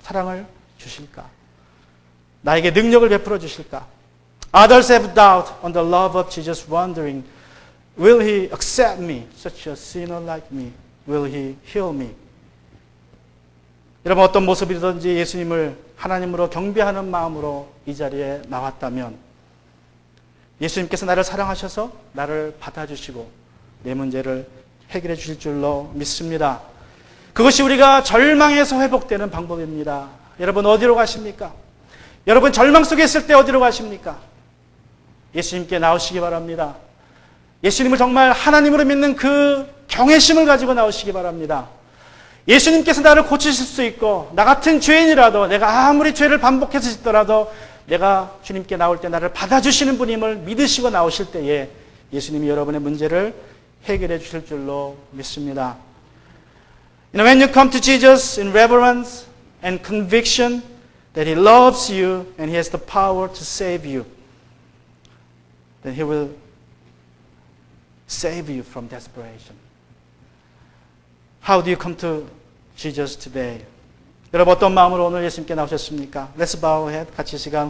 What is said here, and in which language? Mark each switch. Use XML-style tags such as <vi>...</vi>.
<ko>사랑을 주실까? 나에게 능력을 베풀어 주실까?</ko> <en>Others have doubt on the love of Jesus, wondering, will he accept me, such a sinner like me? Will he heal me?</en> <ko>여러분, 어떤 모습이든지 예수님을 하나님으로 경배하는 마음으로 이 자리에 나왔다면 예수님께서 나를 사랑하셔서 나를 받아주시고 내 문제를 해결해 주실 줄로 믿습니다. 그것이 우리가 절망에서 회복되는 방법입니다. 여러분, 어디로 가십니까? 여러분, 절망 속에 있을 때 어디로 가십니까? 예수님께 나오시기 바랍니다. 예수님을 정말 하나님으로 믿는 그 경외심을 가지고 나오시기 바랍니다. 예수님께서 나를 고치실 수 있고 나 같은 죄인이라도 내가 아무리 죄를 반복해서 짓더라도 내가 주님께 나올 때 나를 받아주시는 분임을 믿으시고 나오실 때에 예수님이 여러분의 문제를 해결해 주실 줄로 믿습니다.</ko> <en>When you come to Jesus in reverence and conviction that He loves you and He has the power to save you, then He will save you from desperation. How do you come to Jesus today?</en> <ko>여러분 어떤 마음으로 오늘 예수님께 나오셨습니까?</ko> <en>Let's bow our head.</en> <ko>같이 시간</ko>